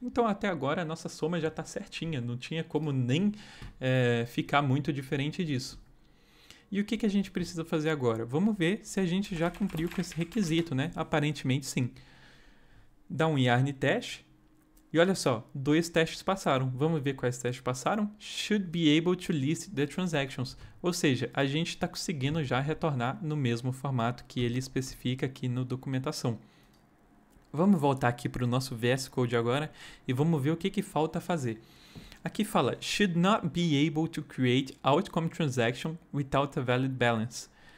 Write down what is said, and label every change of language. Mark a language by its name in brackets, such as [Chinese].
[Portuguese] Então até agora a nossa soma já está certinha, não tinha como nem ficar muito diferente disso. E o que a gente precisa fazer agora? Vamos ver se a gente já cumpriu com esse requisito, né? Aparentemente sim. Dá um yarn teste. E olha só, 2 testes passaram. Vamos ver quais testes passaram? [English] Should be able to list the transactions. [Portuguese] Ou seja, a gente está conseguindo já retornar no mesmo formato que ele especifica aqui na documentação. Vamos voltar aqui para o nosso VS Code agora e vamos ver o que falta fazer. Aqui fala, [English] should not be able to create outcome transaction without a valid balance.